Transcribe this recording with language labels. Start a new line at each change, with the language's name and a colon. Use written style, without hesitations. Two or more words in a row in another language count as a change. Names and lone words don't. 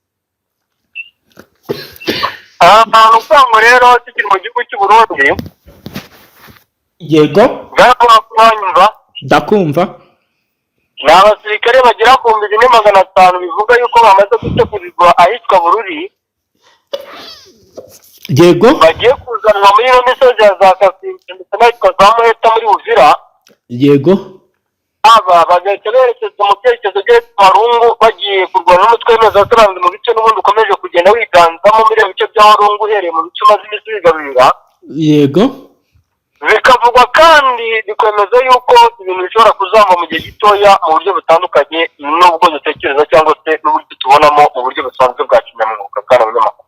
Kinyarwanda: Usango rero tukiri mu gihugu cy'u Burundi. Yego bwanyumva ndakumva. ni abasirikare bagera ku 1500 bivuga yuko bamaze gutegurirwa ahitwa Bururi. Yego bagiye kuzanwa muri iyo misozi ya za Hafi ndetse n'ahitwa za Muheta muri Uvira. Yego aba bagahita berekeza mu cyerekezo cy'Warungu bagiye kurwana n'umutwe w'impuzaturanga mu bice n'ubundi ukomeje kugenda wiganzamo muri ibyo bice bya Warungu uhereye mu bice umaze iminsi wigarurira. Yego bikavugwa kandi bikwemeza yuko ibintu bishobora kuzamba mu gihe gitoya mu buryo butandukanye n'ubwo dutekereza cyangwa se n'uburyo tubonamo mu buryo busanzwe bwa kinyamwuga kandi abanyamakuru.